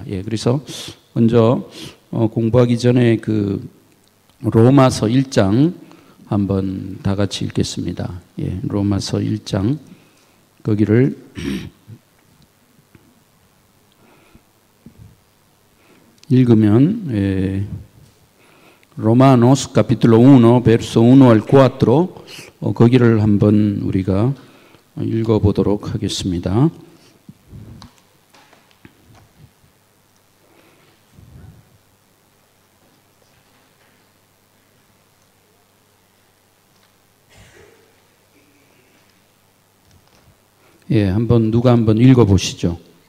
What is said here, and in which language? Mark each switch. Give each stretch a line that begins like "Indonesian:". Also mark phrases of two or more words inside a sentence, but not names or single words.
Korean: 예, 그래서 먼저 공부하기 전에 로마서 1장 한번 다 같이 읽겠습니다. 예, 로마서 1장 거기를 읽으면
Spanish: Romanos capítulo 1 verso 1 al 4
Korean: 거기를 한번 우리가 읽어보도록 하겠습니다. 예, 누가 한번 읽어보시죠.